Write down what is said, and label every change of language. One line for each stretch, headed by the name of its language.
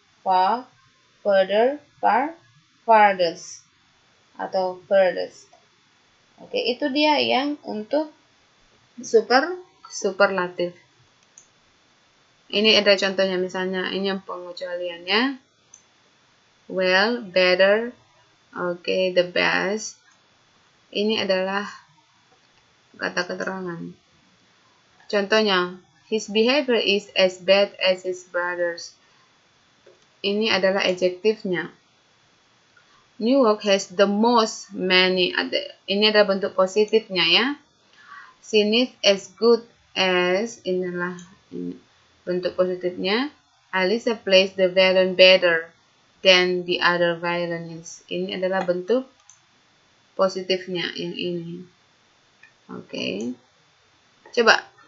English: Far, further, farthest
Indonesian: atau
English: furthest.
Indonesian: Oke, itu dia yang untuk superlatif. Ini ada contohnya, misalnya ini yang pengecualiannya.
English: Well, better, oke, the best.
Indonesian: Ini adalah kata keterangan. Contohnya,
English: his behavior is as bad as his brother's.
Indonesian: Ini adalah adjektifnya.
English: New York has the most many.
Indonesian: Ini adalah bentuk positifnya ya.
English: She is as good as.
Indonesian: Inilah bentuk positifnya.
English: Alisa plays the violin better than the other violinists.
Indonesian: Ini adalah bentuk positifnya yang ini. Oke. Coba.